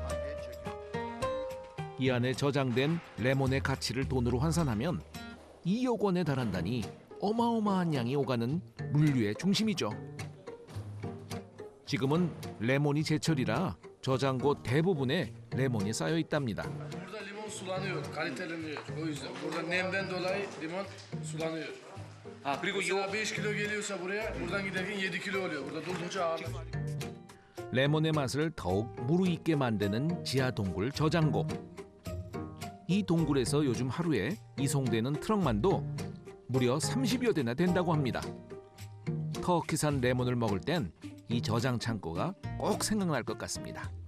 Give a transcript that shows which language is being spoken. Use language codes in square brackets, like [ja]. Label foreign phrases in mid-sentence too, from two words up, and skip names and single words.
[ko] 이 안에 저장된 레몬의 가치를 돈으로 환산하면 2억 원에 달한다니 어마어마한 양이 오가는 물류의 중심이죠. 지금은 레몬이 제철이라 저장고 대부분에 레몬이 쌓여 있답니다. [tr] Burada limon sulanıyor, kaliteleniyor. O yüzden burada nemden dolayı limon sulanıyor. [ko] 그리고 [tr] Mesela 5 kilo geliyorsa buraya, buradan giderken 7 kilo oluyor. Burada durdukça ağırlık. [ko] 레몬의 맛을 더욱 무르익게 만드는 지하 동굴 저장고. 이 동굴에서 요즘 하루에 이송되는 트럭만도 무려 30여 대나 된다고 합니다. 터키산 레몬을 먹을 땐 이 저장 창고가 꼭 생각날 것 같습니다.